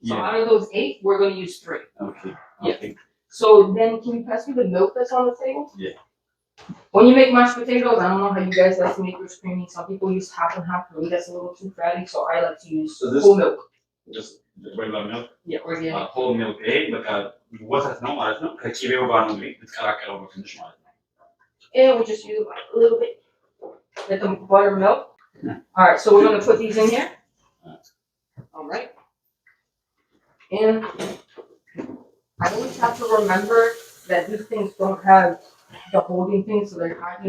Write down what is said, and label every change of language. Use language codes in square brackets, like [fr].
[en] So out of those 8, we're going to use 3. Okay. Yeah. So then, can you pass me the milk that's on the table? Yeah. When you make mashed potatoes, I don't know how you guys like to make yours creamy. Some people use half and half. For me, that's a little too fatty, so I like to use whole milk. Just regular milk? Yeah, organic. Whole milk. [am] በቃ ወተት ነው ማለት ነው። ከቂቤው ጋር ነው የምትቀላቀለው በትንሽ ማለት ነው። [en] And we'll just use a little bit like the buttermilk. All right, so we're going to put these in here. All right. And I always have to remember that these things don't have the holding thing, so they're hot.